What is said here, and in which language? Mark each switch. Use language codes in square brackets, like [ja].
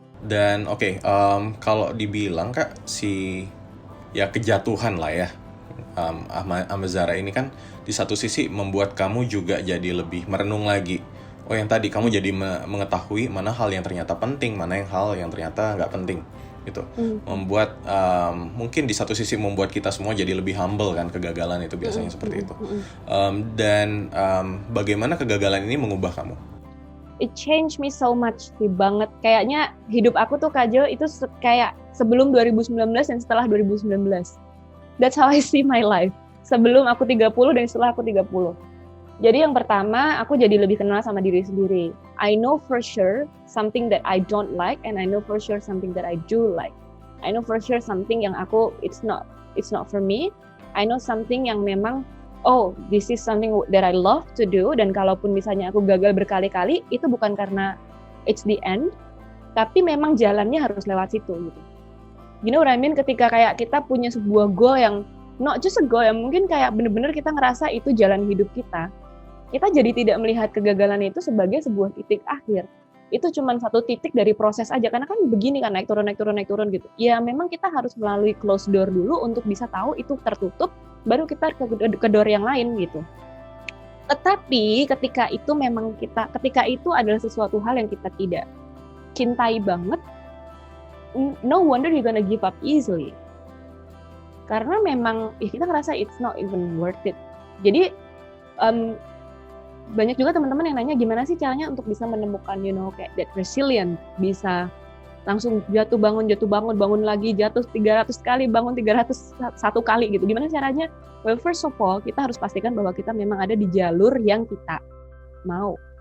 [id] Dan kalau dibilang Kak ya kejatuhan lah ya Amazara ini kan di satu sisi membuat kamu juga jadi lebih merenung lagi. Oh yang tadi kamu jadi mengetahui mana hal yang ternyata penting, mana hal yang ternyata nggak penting gitu. Membuat mungkin di satu sisi membuat kita semua jadi lebih humble kan, kegagalan itu biasanya seperti itu. Dan bagaimana kegagalan ini mengubah kamu? [en] It changed me so much sih banget. [id] Kayaknya hidup aku tuh Kak Jo itu kayak sebelum 2019 dan setelah 2019. [en] That's how I see my life. [id] Sebelum aku 30 dan setelah aku 30. Jadi yang pertama, aku jadi lebih kenal sama diri sendiri. [en] I know for sure something that I don't like and I know for sure something that I do like. I know for sure something yang it's not for me. I know something [id] yang memang [en] this is something that I love to do [id] dan kalaupun misalnya aku gagal berkali-kali, itu bukan karena [en] it's the end, [id] tapi memang jalannya harus lewat situ gitu. [en] You know what I mean? [id] Ketika kayak kita punya sebuah goal yang [en] not just a goal, [id] yang mungkin kayak bener-bener kita ngerasa itu jalan hidup kita jadi tidak melihat kegagalan itu sebagai sebuah titik akhir. Itu cuma satu titik dari proses aja, karena kan begini kan naik turun gitu. Ya memang kita harus melalui close door dulu untuk bisa tahu itu tertutup, baru kita ke door yang lain gitu. Tetapi ketika itu adalah sesuatu hal yang kita tidak cintai banget, [en] no wonder you're gonna give up easily. [id] Karena memang kita ngerasa [en] it's not even worth it. [id] Jadi banyak juga teman-teman yang nanya gimana sih caranya untuk bisa menemukan kayak [en] that resilient, [id] bisa langsung jatuh bangun lagi, jatuh 300 kali, bangun 301 kali gitu. Gimana caranya? Well, first of all, kita harus pastikan bahwa kita memang ada di jalur yang kita mau.